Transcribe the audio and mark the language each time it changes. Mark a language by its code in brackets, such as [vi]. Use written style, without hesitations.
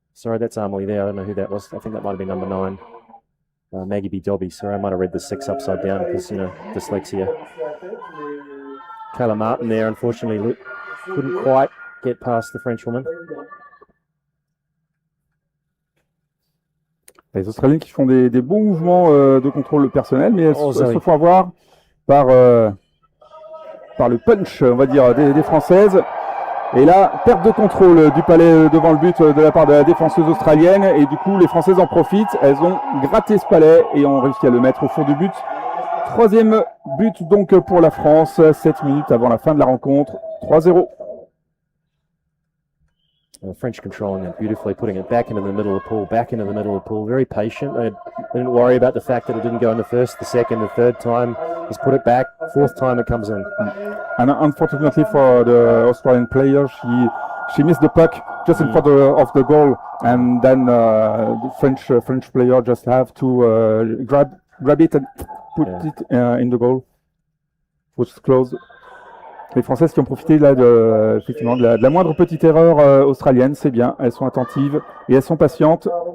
[en] Sorry, that's Amelie there. I don't know who that was. I think that might have been number 9. Maggie B. Dobby. Sorry, I might have read the 6 upside down because, dyslexia. Kayla Martin there, unfortunately, couldn't quite get past the Frenchwoman. [fr] Les Australiens qui font des bons mouvements de contrôle personnel, mais elles se font avoir par le punch, on va dire, des Françaises. Et là, perte de contrôle du palais devant le but de la part de la défenseuse australienne. Et du coup, les Françaises en profitent. Elles ont gratté ce palais et ont réussi à le mettre au fond du but. 3e but donc pour la France, 7 minutes avant la fin de la rencontre. 3-0. [en] French controlling it beautifully, putting it back into the middle of the pool, back into the middle of the pool. Very patient. They didn't worry about the fact that it didn't go in the first, the second, the third time. Just put it back. 4th time it comes in. And unfortunately for the Australian player, she missed the puck just in front of the goal, and then the French player just have to grab it and put it in the goal, which is close. [fr] Les Françaises qui ont profité là effectivement de la moindre petite erreur australienne, c'est bien. Elles sont attentives et elles sont patientes.